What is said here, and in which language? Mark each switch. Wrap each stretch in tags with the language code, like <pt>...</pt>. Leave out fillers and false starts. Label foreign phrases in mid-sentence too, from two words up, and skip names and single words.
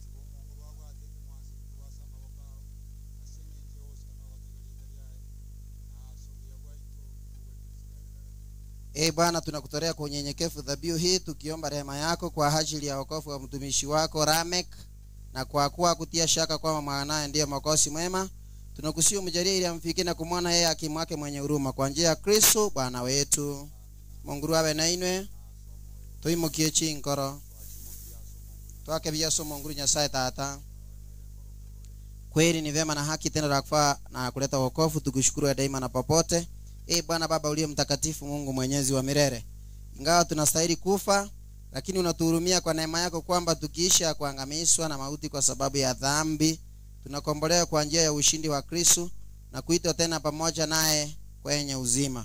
<sw>Bwana tunakutolea kwa unyenyekevu dhabihu hii tukiomba rehema yako kwa ajili ya wokovu wa mtumishi wako Ramek, na kwa kuwa kutia shaka kwamba mwanae ndiye mwokozi mwema, tunakusihi umjalie ili amfikie na kumwona yeye hakimu wake mwenye huruma kwa njia ya Kristo Bwana wetu.</sw> <guz>Monguru awe na inwe tuimukie chinkoro twake biaso monguru Nyasaye tata.</guz> <sw>Kweli ni vema na haki tena la kufaa na kuleta wokovu, tukushukuru daima na popote. Bwana Baba uliye mtakatifu, Mungu mwenyezi wa milele, ingawa tunastahili kufa, lakini unatuhurumia kwa neema yako kwamba tukiisha kuangamizwa na mauti kwa sababu ya dhambi, tunakombolewa kwa njia ya ushindi wa Kristo na kuitwa tena pamoja naye kwenye uzima.</sw>